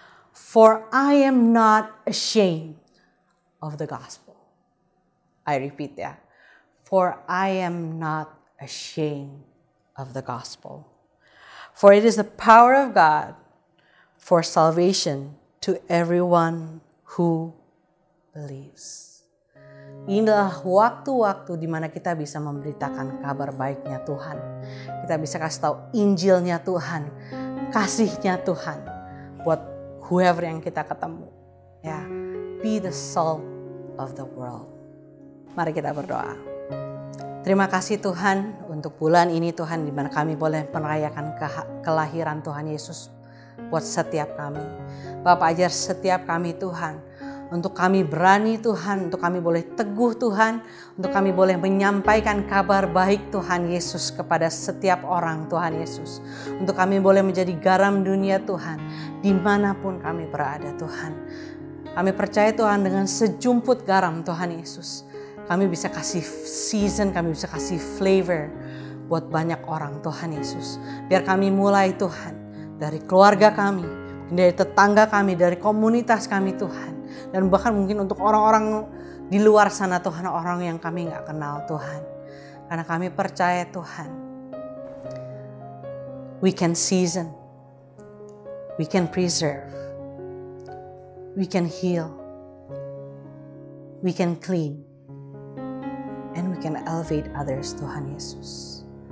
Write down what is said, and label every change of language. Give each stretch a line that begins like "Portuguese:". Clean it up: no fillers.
English: For I am not ashamed of the gospel. I repeat ya. For I am not ashamed of the gospel. For it is the power of God for salvation to everyone who believes.
Indonesian: Inilah waktu-waktu di mana kita bisa memberitakan kabar baiknya Tuhan. Kita bisa kasih tahu Injilnya Tuhan, kasihnya Tuhan buat whoever yang kita ketemu.
English: Ya, be the salt of the world.
Indonesian: Mari kita berdoa. Terima kasih Tuhan untuk bulan ini Tuhan di mana kami boleh merayakan kelahiran Tuhan Yesus buat setiap kami. Bapak ajar setiap kami Tuhan, untuk kami berani Tuhan, untuk kami boleh teguh Tuhan, untuk kami boleh menyampaikan kabar baik Tuhan Yesus kepada setiap orang Tuhan Yesus. Untuk kami boleh menjadi garam dunia Tuhan, dimanapun kami berada Tuhan. Kami percaya Tuhan dengan sejumput garam Tuhan Yesus, kami bisa kasih season, kami bisa kasih flavor buat banyak orang Tuhan Yesus. Biar kami mulai Tuhan dari keluarga kami, dari tetangga kami, dari komunitas kami Tuhan. Dan bahkan mungkin untuk orang-orang di luar sana Tuhan, orang yang kami gak kenal Tuhan. Karena kami percaya Tuhan,
English: we can season, we can preserve, we can heal, we can clean, and we can elevate others
Indonesian: Tuhan Yesus.